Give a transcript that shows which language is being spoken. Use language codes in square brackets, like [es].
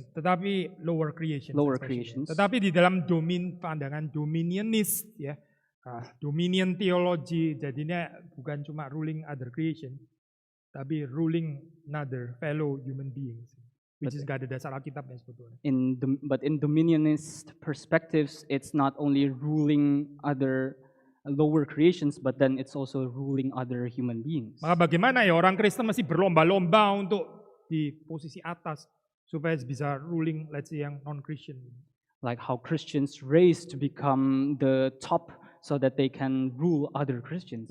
[id] Tetapi [en] lower creations. [id] Tetapi di dalam pandangan dominionist ya, dominion theology jadinya bukan cuma [en] ruling other creation, [id] tapi [en] ruling another fellow human beings. Which is [id] gak ada dasar Alkitabnya sebetulnya. [en] But in dominionist perspectives, it's not only ruling other lower creations, but then it's also ruling other human beings. [id] Maka bagaimana ya orang Kristen masih berlomba-lomba untuk di posisi atas supaya bisa ruling, [en] let's say [id] yang non-Christian. [en] Like how Christians race to become the top so that they can rule other Christians.